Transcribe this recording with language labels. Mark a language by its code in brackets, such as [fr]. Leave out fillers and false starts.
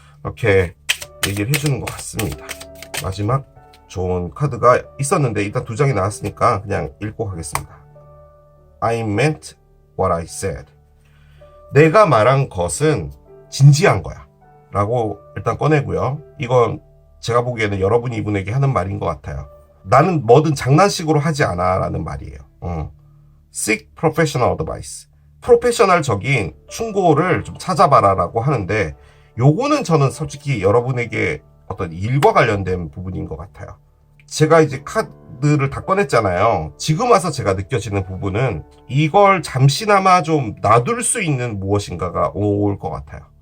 [ko] 이렇게 얘기를 해주는 것 같습니다. 마지막 좋은 카드가 있었는데 일단 2장이 나왔으니까 그냥 읽고 가겠습니다. [en] I meant what I said. [ko] 내가 말한 것은 진지한 거야 라고 일단 꺼내고요. 이건 제가 보기에는 여러분이 이분에게 하는 말인 것 같아요. 나는 뭐든 장난식으로 하지 않아 라는 말이에요. [en] Seek professional advice. [ko] 프로페셔널적인 충고를 좀 찾아봐라 라고 하는데, 요거는 저는 솔직히 여러분에게 어떤 일과 관련된 부분인 것 같아요. 제가 이제 카드를 다 꺼냈잖아요. 지금 와서 제가 느껴지는 부분은 이걸 잠시나마 좀 놔둘 수 있는 무엇인가가 올 것 같아요.